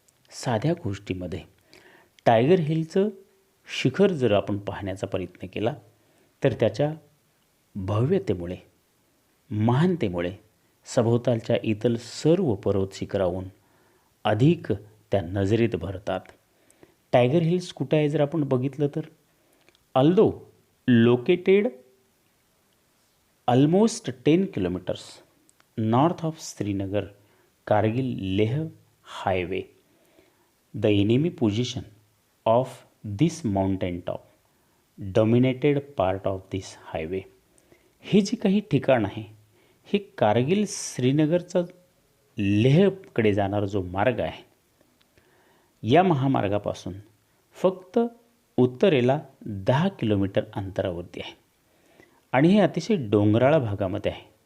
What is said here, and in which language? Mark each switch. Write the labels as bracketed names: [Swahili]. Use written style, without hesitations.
[Marathi] साध्या गोष्टीमध्ये टायगर हिलचं शिखर जर आपण पाहण्याचा प्रयत्न केला तर त्याच्या भव्यतेमुळे, महानतेमुळे सभोवतालच्या इतर सर्व पर्वत शिखराहून अधिक त्या नजरेत भरतात. [English] Tiger Hills [Marathi] कुठे आहे जर आपण बघितलं तर [English] Also located almost 10 kilometers north of Srinagar Kargil Leh highway. The enemy position of this mountain top dominated part of this highway. [Marathi] हे जे काही ठिकाण आहे हे कारगिल श्रीनगरचा लेहकडे जाणारा जो मार्ग आहे या महामार्गापासून फक्त उत्तरेला 10 किलोमीटर अंतरावरती आहे आणि हे अतिशय डोंगराळ भागामध्ये आहे.